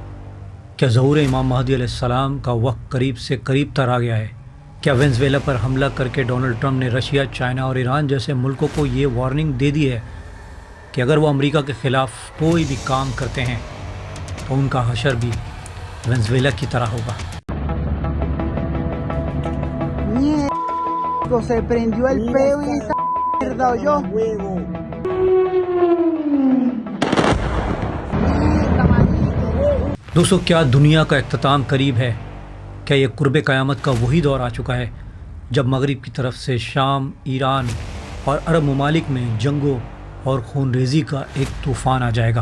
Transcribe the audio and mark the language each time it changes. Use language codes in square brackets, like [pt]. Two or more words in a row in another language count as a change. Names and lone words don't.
[ur] کیا ظہور امام مہدی علیہ السلام کا وقت قریب سے قریب تر آ گیا ہے؟ کیا وینزویلا پر حملہ کر کے ڈونلڈ ٹرمپ نے رشیا، چائنا اور ایران جیسے ملکوں کو یہ وارننگ دے دی ہے کہ اگر وہ امریکہ کے خلاف کوئی بھی کام کرتے ہیں تو ان کا حشر بھی وینزویلا کی طرح ہوگا؟ [es] Se prendió el peo y esta mierda oyó. [ur] دوستوں، کیا دنیا کا اختتام قریب ہے؟ کیا یہ قرب قیامت کا وہی دور آ چکا ہے جب مغرب کی طرف سے شام، ایران اور عرب ممالک میں جنگوں اور خون ریزی کا ایک طوفان آ جائے گا؟